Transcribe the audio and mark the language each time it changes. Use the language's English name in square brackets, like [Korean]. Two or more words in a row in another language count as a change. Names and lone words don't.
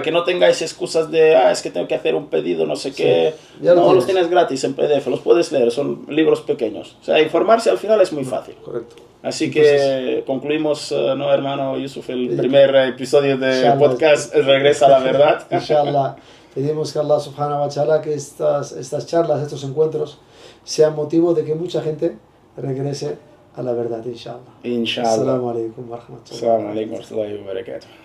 [Spanish] Para que no tengáis excusas de, es que tengo que hacer un pedido, no sé qué. No, los tienes gratis en PDF, los puedes leer, son libros pequeños. O sea, informarse al final es muy fácil. Correcto. Así que concluimos, ¿no, hermano Yusuf? El primer episodio de podcast Regresa a la Verdad. Inshallah. Pedimos que [Arabic] الله سبحانه وتعالى [Spanish] que estas charlas, estos encuentros, sean motivo de que mucha gente regrese a la verdad, inshallah. Inshallah. [Arabic] السلام عليكم ورحمة الله. السلام عليكم ورحمة الله وبركاته.